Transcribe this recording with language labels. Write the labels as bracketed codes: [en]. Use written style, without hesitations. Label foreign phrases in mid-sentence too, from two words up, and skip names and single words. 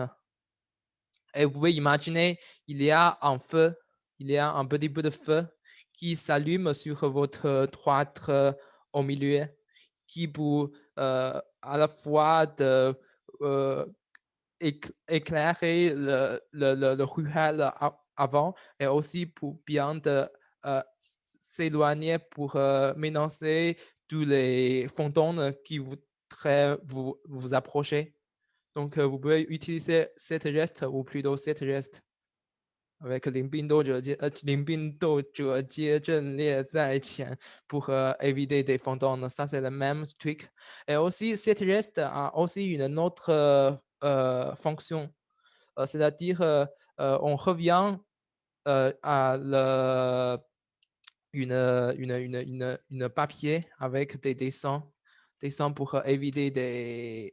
[fr] Et vous pouvez imaginer, il y a un feu, il y a un petit peu de feu qui s'allume sur votre droite au milieu, qui vous à la fois de éclairer le ruelle avant et aussi pour bien de s'éloigner pour menacer tous les fantômes qui voudraient vous approcher. Donc, vous pouvez utiliser cette geste ou plutôt cette geste avec [zh] 临兵斗者接阵列在前 [fr] pour éviter des fantômes. Ça, c'est le même truc. Et aussi, cette geste a aussi une autre fonction. C'est-à-dire, on revient à une papier avec des dessins pour éviter des...